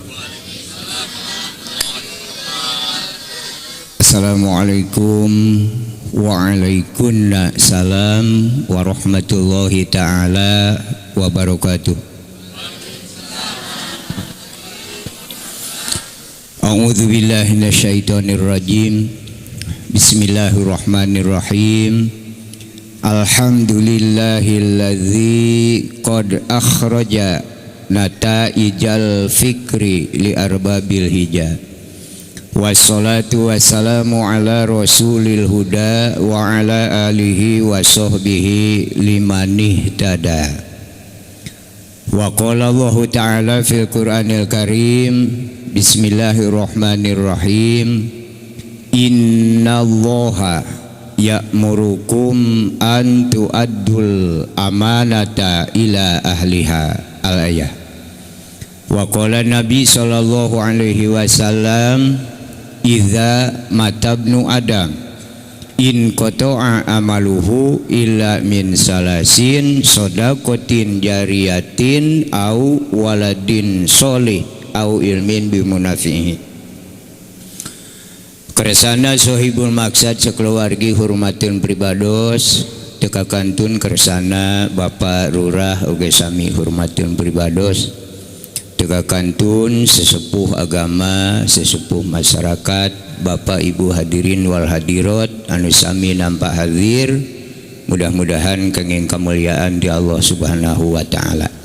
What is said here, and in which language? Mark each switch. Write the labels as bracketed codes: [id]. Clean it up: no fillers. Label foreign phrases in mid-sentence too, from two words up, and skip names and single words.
[ar] السلام عليكم وعليكم السلام ورحمة الله تعالى وبركاته. أعوذ بالله من الشيطان الرجيم. بسم الله الرحمن الرحيم. الحمد لله الذي قد أخرج نتائج الفكر لأرباب الحجى. والصلاة والسلام على رسول الهدى وعلى آله وصحبه لمن اهتدى. وقال الله تعالى في القرآن الكريم. بسم الله الرحمن الرحيم. إن الله يأمركم أن تؤدوا الأمانات إلى أهلها الآية. وقال النبي صلى الله عليه وسلم إذا مات ابن آدم انقطع عمله إلا من ثلاث صدقة جارية أو ولد صالح أو علم ينتفع به. [su] Kersana sohibul maksad sekeluargi hormatin pribados tekakantun kersana Bapak Lurah oge sami hormatin pribados tekakantun sesepuh agama sesepuh masyarakat Bapak Ibu [ar] الحاضرين والحاضرات [su] anu sami nampak hadir, mudah-mudahan kenging kemuliaan di [ar] الله سبحانه وتعالى.